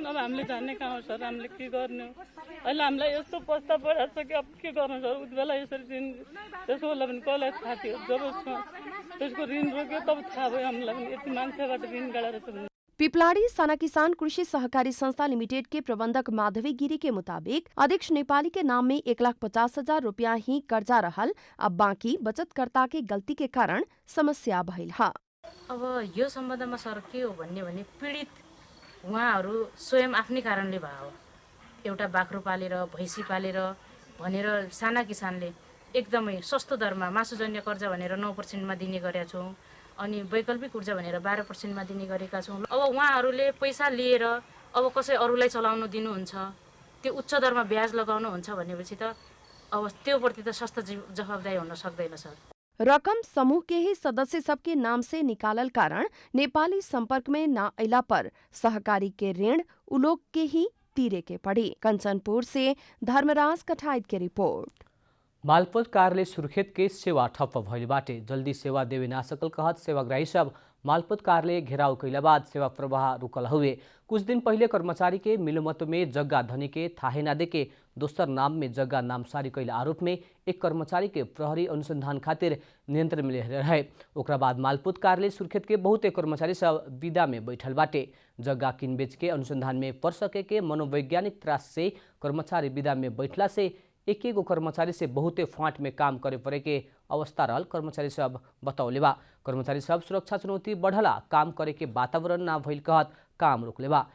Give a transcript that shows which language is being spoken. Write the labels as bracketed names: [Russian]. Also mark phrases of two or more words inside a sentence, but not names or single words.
[Nepali] अब हामीले जान्ने कहाँ हो सर, हामीले के गर्ने हो? अहिले हामीलाई यस्तो प्रस्ताव परेको छ कि अब के गर्नु सर? उति बेला यसरी ऋण त्यसको बेला पनि कसलाई थाहा थियो? जब त्यसको ऋण रोक्यो तब थाहा भयो हामीलाई पनि यति मान्छेबाट ऋण गाडेर छ। [Bhojpuri] पिपलाड़ी साना किसान कृषि सहकारी संस्था लिमिटेड के प्रबंधक माधवी गिरी के मुताबिक अध्यक्ष नेपाली के नाम में 1,50,000 रुपया ही कर्जा रहल, अब बाँकी बचतकर्ता के गलती के कारण समस्या भइल ह। [Nepali] अब यो सम्बन्धमा सर के हो भन्ने पीडित उहाँहरू स्वयं आफ्नै कारणले भयो हो। एउटा बाख्रो पालेर भैँसी पालेर भनेर साना किसानले एकदमै सस्तो दरमा मासुजन्य कर्जा भनेर 9% दिने गरेका छौँ, अनि वैकल्पिक ऊर्जा भनेर 12% दिने गरेका छौँ। अब उहाँहरूले पैसा लिएर अब कसै अरूलाई चलाउन दिनुहुन्छ, त्यो उच्च दरमा ब्याज लगाउनुहुन्छ भनेपछि त अब त्योप्रति त सस्तो जवाबदारी हुन सक्दैन सर। [Bhojpuri] रकम समूह के ही सदस्य सबके नाम से निकालल कारण नेपाली संपर्क में न अला पर सहकारी के ऋण उलोक के ही तीरे के पड़ी। कंचनपुर से धर्मराज कठायत की रिपोर्ट। मालपोत कार्यालय सुर्खेत के सेवा ठप्प भइल बाटे जल्दी सेवा देवे ना सकल कहत सेवाग्राही सब मालपोत कार्यालय घेराव कैला बाद सेवा प्रवाह रुकल हुए। कुछ दिन पहले कर्मचारी के मिलोमत में जग्गा धनी के थाहे ना देके दोसर नाम में जग्गा नामसारी कैला आरोप में एक कर्मचारी के प्रहरी अनुसंधान खातिर नियंत्रण में रहे। ओकरा बाद मालपोत कार्यालय सुर्खेत के बहुते कर्मचारी सब विदा में बैठल बाटे। जग्गा किनबेच के अनुसंधान में पड़ सके के मनोवैज्ञानिक त्रास से कर्मचारी विदा में बैठला से एक एगो कर्मचारी से बहुते फाँट में काम करे पड़े के अवस्था रहल कर्मचारी सब बतौले बा। कर्मचारी सब सुरक्षा चुनौती बढ़ला, काम करे के वातावरण ना भइल कहत काम रोकले बा।